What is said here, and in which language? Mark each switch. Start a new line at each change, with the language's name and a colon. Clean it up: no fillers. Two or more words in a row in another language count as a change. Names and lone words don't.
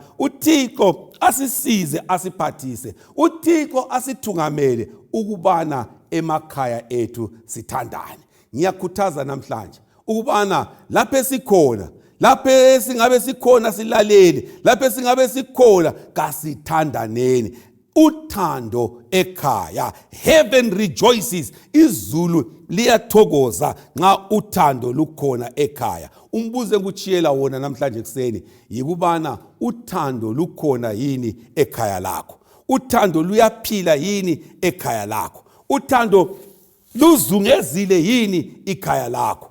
North Ndebele: uThixo asisize, asiphathise. uThixo asithungamele ukubana emakhaya ethu sithandane. Ngiyakhuthaza namhlanje ukubana lapho esikhona, lapho singabe sikhona silalele, lapho singabe sikhona kasithandaneni. Uthando ekhaya,
English: heaven rejoices,
North Ndebele: izulu liyathokoza nxa uthando lukhona ekhaya. Umbuzo ngutshiyela wona namhlanje kuseni yikubana uthando lukhona yini ekhaya lakho? Uthando luyaphila yini ekhaya lakho? Uthando luzungezile yini ikhaya lakho?